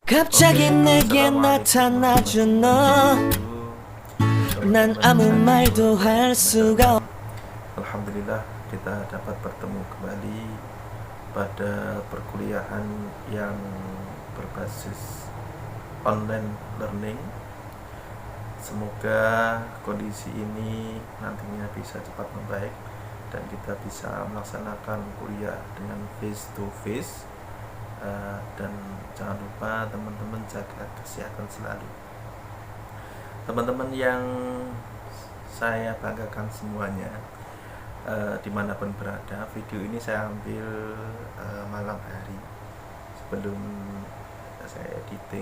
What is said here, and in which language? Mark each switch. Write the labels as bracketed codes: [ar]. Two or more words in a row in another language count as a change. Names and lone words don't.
[ko] 갑자기 내게 나타나준 너, 난 아무 말도 할 수가 없. [id] Alhamdulillah kita dapat bertemu kembali pada perkuliahan yang berbasis [en] online learning. [id] Semoga kondisi ini nantinya bisa cepat membaik dan kita bisa melaksanakan kuliah dengan [en] face to face. [id] Dan jangan lupa teman-teman jaga kesehatan selalu. Teman-teman yang saya banggakan semuanya, dimanapun berada, video ini saya ambil malam hari sebelum saya editing.